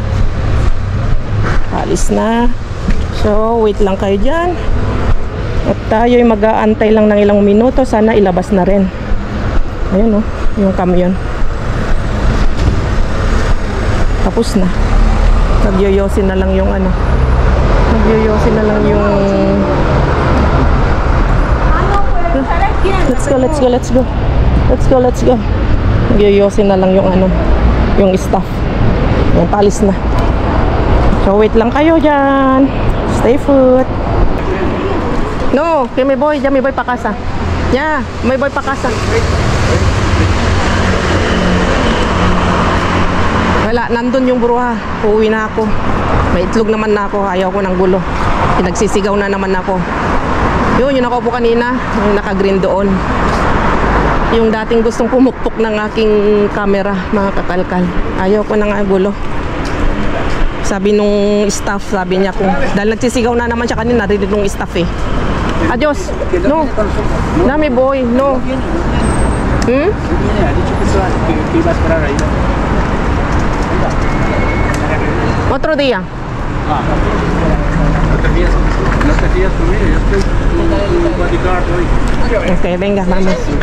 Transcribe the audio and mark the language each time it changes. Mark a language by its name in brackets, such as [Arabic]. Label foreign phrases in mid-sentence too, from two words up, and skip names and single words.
[Filipino] Alis na. [English] So wait [Filipino] lang kayo dyan. At tayo'y mag-aantay lang ng ilang minuto. Sana ilabas na rin. Ayun oh, yung kamyon. Tapos na. Nagyoyosin na lang yung ano. Nagyoyosin na lang yung... [English] Let's go. [Filipino] Nagyoyosin na lang yung ano, yung staff. Yung palis na. [English] So wait [Filipino] lang kayo dyan. [English] Stay put. [Filipino] No, kay may boy. Diyan may boy pakasa. Yeah, may boy pakasa. Wala, nandun yung bruha. Uuwi na ako. May itlog naman na ako. Ayaw ko ng gulo. Pinagsisigaw na naman ako. Yun, yung nakaupo kanina. Yung naka-green doon. Yung dating gustong pumukpok ng aking camera, mga kakalkal. Ayaw ko ng gulo. Sabi nung staff, sabi niya kung dahil nagsisigaw na naman siya kanina, narinig nung staff eh. Adios. No. Nami boy, no. [Spanish] Otro día. Okay, venga, vamos.